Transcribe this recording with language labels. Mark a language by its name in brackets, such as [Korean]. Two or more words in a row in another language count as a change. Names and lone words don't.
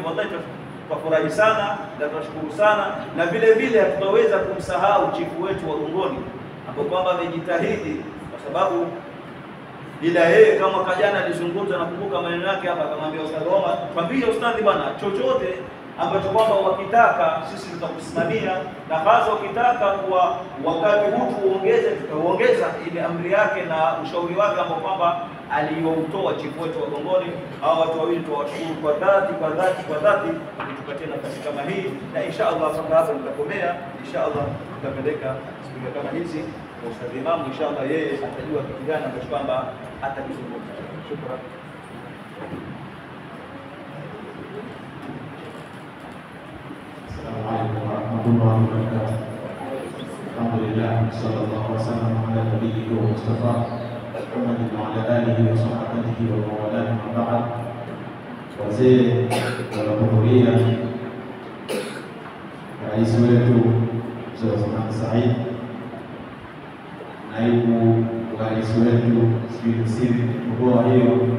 [Swahili] Wallahi tunafurahi sana na tunashukuru sana, na vile vile hatutaweza kumsahau chifu wetu wa Gongoni ambapo kwamba amejitahidi, kwa sababu bila yeye kama kajana alizungumza, nakumbuka maneno yake hapa, akamwambia Ustadh Omar, twambie ustadhi bwana, chochote ambacho kwamba wakitaka sisi tutakusimamia, na hasa wakitaka kwa wakati huu tuongeze, tutaongeza ile amri yake na ushauri wake ambao kwamba aliyoutoa chifu wetu wa Gongoni. Hawa watu wawili tuwashukuru kwa dhati kutupatia nafasi kama hii, na inshallah mpaka hapa nitakomea. Inshallah tutapeleka spika kama hizi kwa Ustadh Imam, inshallah yeye atajua kitu gani ambacho kwamba atakizungumza. Shukrani. [Arabic] السلام عليكم ورحمة الله وبركاته. الحمد لله صلى الله عليه وسلم على النبي المصطفى محمد وعلى آله وصحبه ومولانا وبعد. [Swahili] Wazee waliohudhuria, rais wetu Mzee Othman Said, naibu wa rais wetu Sidi mkoa hiyo,